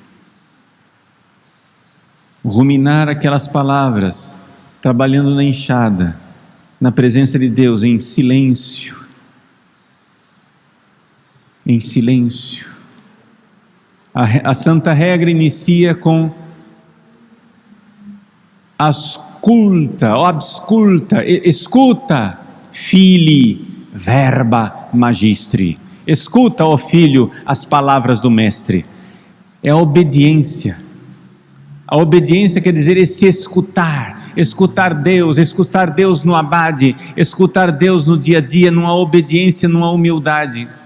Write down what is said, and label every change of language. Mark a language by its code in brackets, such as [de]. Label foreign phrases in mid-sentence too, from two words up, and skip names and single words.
[pt] Ruminar aquelas palavras, trabalhando na enxada, na presença de Deus, em silêncio. Em silêncio. A Santa Regra inicia com absculta, escuta, [la] fili, verba magistri. [pt] Escuta, ó filho, as palavras do mestre. É a obediência. A obediência quer dizer esse escutar Deus no abade, escutar Deus no dia a dia, numa obediência, numa humildade.